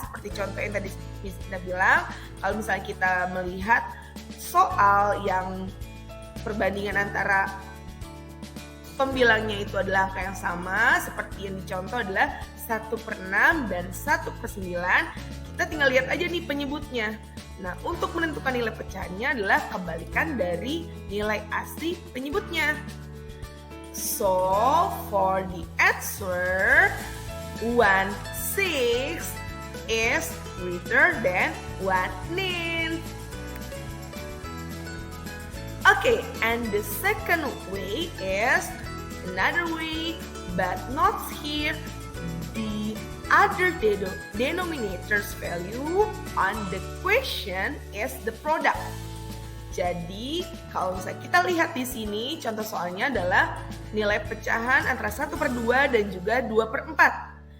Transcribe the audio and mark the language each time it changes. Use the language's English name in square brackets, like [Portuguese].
[Indonesian] Seperti contoh yang tadi kita bilang, kalau misalnya kita melihat soal yang perbandingan antara pembilangnya itu adalah angka yang sama, seperti yang dicontoh adalah 1/6 dan 1/9, kita tinggal lihat aja nih penyebutnya. Nah, untuk menentukan nilai pecahannya adalah kebalikan dari nilai asli penyebutnya. [English] So, for the answer, 1/6 is greater than 1/9. Okay, and the second way is another way, but not here. The other denominator's value on the question is the product. [Indonesian] Jadi, kalau misalnya kita lihat di sini, contoh soalnya adalah nilai pecahan antara 1/2 dan juga 2/4.